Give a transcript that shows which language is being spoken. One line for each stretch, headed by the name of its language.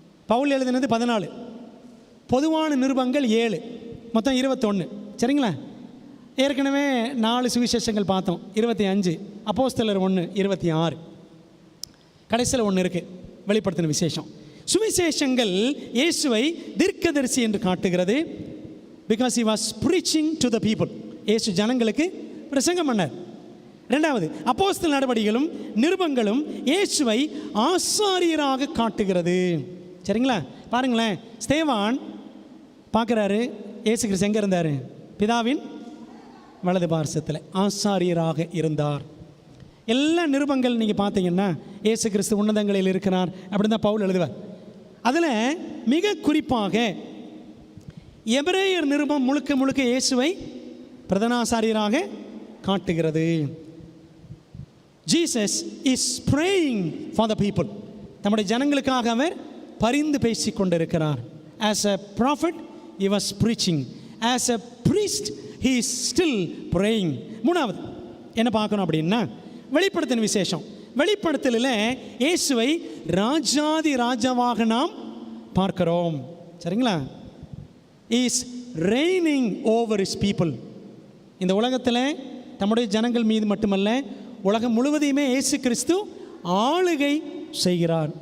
Tamil: பவுல் எழுதினது 14, பொதுவான நிருபங்கள் 7, மொத்தம் 21. சரிங்களா? ஏற்கனவே 4 சுவிசேஷங்கள் பார்த்தோம், 25. அப்போஸ்தலர் 1, 26. கடைசியில் 1 இருக்குது, வெளிப்படுத்தின விசேஷம். சுவிசேஷங்கள் இயேசுவை தீர்க்கதரிசி என்று காட்டுகிறது.
English: Because he was preaching to the people.
Tamil: இயேசு ஜனங்களுக்கு பிரசங்கம் பண்ணார். ரெண்டாவது, அப்போஸ்தலர் நடபடிகளும் நிருபங்களும் இயேசுவை ஆசாரியராக காட்டுகிறது. சரிங்களா? பாருங்களேன், ஸ்தேவான் பார்க்குறாரு, இயேசு கிறிஸ்து எங்கே இருந்தார்? பிதாவின் வலது பார்சத்தில் ஆசாரியராக இருந்தார். எல்லா நிருபங்கள் நீங்கள் பார்த்தீங்கன்னா இயேசு கிறிஸ்து உன்னதங்களில் இருக்கிறார் அப்படின்னு தான் பவுல் எழுதுவார். அதில் மிக குறிப்பாக எபிரேயர் நிருபம் முழுக்க முழுக்க இயேசுவை பிரதானாசாரியராக காட்டுகிறது.
English: Jesus is praying for the people.
Tamil: நம்முடைய ஜனங்களுக்காக அவர் பரிந்து பேசி கொண்டிருக்கிறார்.
English: As a prophet he was preaching. as a priest he is still praying.
Tamil: மூணாவது என்ன பார்க்கணும் அப்படின்னா, வெளிப்படுத்தின விசேஷம். வெளிப்படுத்தலில் இயேசுவை ராஜாதி ராஜாவாக நாம் பார்க்கிறோம். சரிங்களா?
English: Is raining over his people.
Tamil: இந்த உலகத்தில் நம்முடைய ஜனங்கள் மீது மட்டுமல்ல, உலகம் முழுவதையுமே இயேசு கிறிஸ்து ஆளுகை செய்கிறார்.